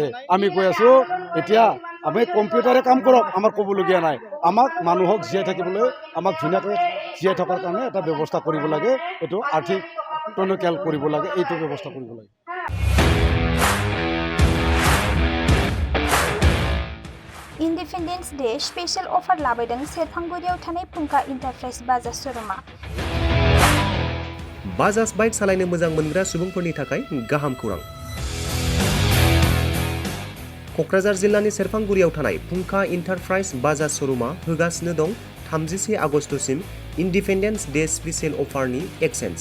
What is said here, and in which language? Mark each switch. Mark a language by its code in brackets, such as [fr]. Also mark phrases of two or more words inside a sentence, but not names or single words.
[as] আমি কৈ আছোঁ এতিয়া আমি কম্পিউটাৰে কাম কৰক, আমাৰ ক'বলগীয়া নাই, আমাক মানুহক জীয়াই থাকিবলৈ, আমাক ধুনীয়াকৈ জীয়াই থকাৰ কাৰণে এটা ব্যৱস্থা কৰিব লাগে, এইটো আৰ্থিক টনকিয়াল কৰিব লাগে, এইটো ব্যৱস্থা কৰিব লাগে। [en] Independence Day special offer [brx] लाबोदों सेरफांगुरियाव थानाय फुंखा इन्टारप्राइज बाजाज शोरूमा। बाजाज बाइक सालायनो मोजां मोनग्रा सुबुंफोरनि थाखाय गाहाम खौरां। क'क्राझार जिल्लानि सेरफांगुरियाव थानाय फुंखा इन्टारप्राइज बाजाज शोरूमा होगासिनो दं 31 आगस्तसिम [en] Independence Day special offerni exchange.